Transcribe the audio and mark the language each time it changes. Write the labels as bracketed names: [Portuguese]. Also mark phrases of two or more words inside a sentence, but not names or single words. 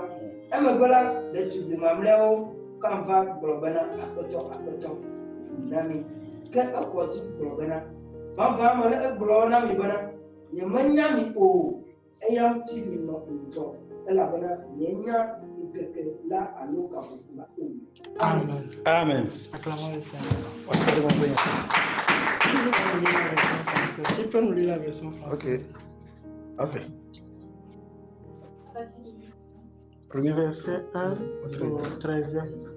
[Ewe] Emegbe la, ɖetugbui mamlɛawo kan va gblɔ bena aƒetɔ na mi. Ke exɔ dzi gblɔ bena vavã mele egblɔ na mi bena nyemenya mi o eya ŋuti minɔ ŋudzɔ elabena mienya ŋkeke la alo gaƒoƒo la o. Amen. Amen. [French] Acclamons le Seigneur. Qui peut nous lire la version française? Ok. Premier verset 1 au 13e.